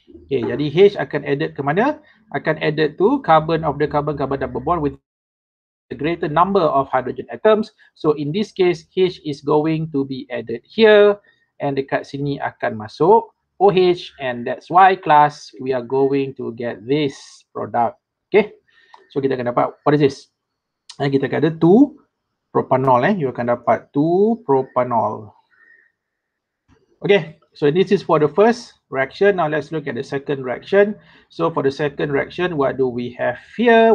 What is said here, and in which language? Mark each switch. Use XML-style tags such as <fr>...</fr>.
<en>Okay,</en> <ms>jadi H akan</ms> <en>added</en> <ms>ke mana? Akan</ms> <en>added to carbon of the carbon double bond with a greater number of hydrogen atoms. So in this case, H is going to be added here, and</en> <ms>dekat sini akan masuk OH,</ms> <en>and that's why class we are going to get this product. Okay, so</en> <ms>kita akan dapat</ms> <en>what is this?</en> <ms>Kita akan ada 2 propanol.</ms> <en>You</en> <ms>akan dapat 2 propanol.</ms> <en>Okay, so this is for the first reaction. Now let's look at the second reaction. So for the second reaction, what do we have here?</en>